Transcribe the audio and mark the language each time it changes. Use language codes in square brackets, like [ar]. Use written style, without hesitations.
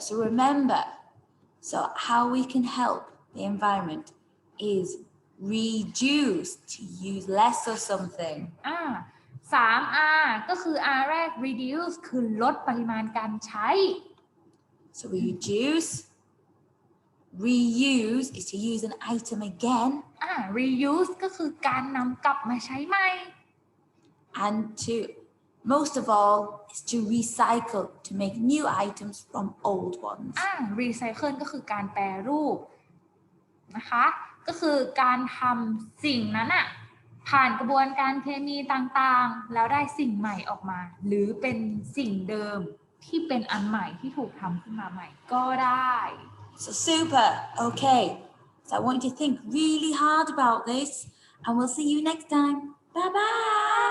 [en] So remember, so how we can help the environment is reduce, to use less of something. [th] 3R ก็คือ R แรก reduce คือลดปริมาณการใช้ [en] So we reduce. Reuse is to use an item again. [th] reuse ก็คือการนำกลับมาใช้ใหม่ [en] And to most of all is to recycle to make new items from old ones. [th] recycle ก็คือการแปรรูปนะคะก็คือการทำสิ่งนั้นผ่านกระบวนการเคมีต่างๆแล้วได้สิ่งใหม่ออกมาหรือเป็นสิ่งเดิมที่เป็นอันใหม่ที่ถูกทำขึ้นมาใหม่ก็ได้ [en] So super. Okay. So I want you to think really hard about this, and we'll see you next time. Bye bye.